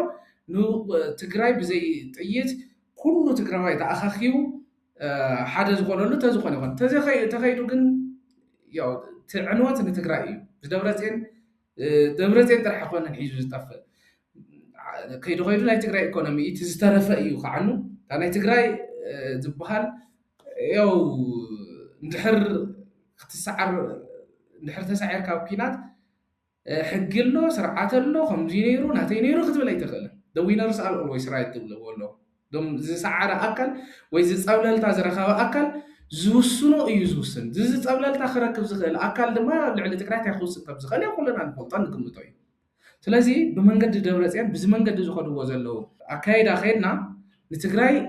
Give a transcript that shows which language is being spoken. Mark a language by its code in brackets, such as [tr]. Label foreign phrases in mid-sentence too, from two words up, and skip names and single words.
[ti] ንትግራይ ብዘይ ጥይት ኩሉ ትግራዋይ ተኣኻኺቡ ሓደ ዝኾነሉ ተዝኾነ ይኾን ተኸይዱ ግን ያው ትዕንወት ንትግራይ እዩ ደብረፅዮን ጥራሕ ኮነን ሒዙ ዝጠፍእ ከይዱ ናይ ትግራይ ኢኮኖሚ እቲ ዝተረፈ እዩ ከዓኑ ናይ ትግራይ ዝበሃል ያው እንድሕር ክትሰዓር እንድሕር ተሳዒርካ ኣብ ኩናት ሕጊ ኣሎ ስርዓት ኣሎ ከምዚ ነይሩ ናተይ ነይሩ ክትብል ኣይትኽእልን [en] the winners are always right [ti] ትብልዎ ኣሎ ዶም ዝሰዓረ ኣካል ወይ ዝፀብለልታ ዝረኸበ ኣካል ዝውስኖ እዩ ዝውስን ዝፀብለልታ ክረክብ ዝኽእል ኣካል ድማ ኣብ ልዕሊ ትግራይ እንታይ ክውስን ከም ዝኽእል ኩልና ንፈልጦ ንግምቶ እዩ ስለዚ ብመንገዲ ደብረፅዮን ብዚ መንገዲ ዝኸድዎ ዘለዉ ኣካይዳ ከይድና ንትግራይ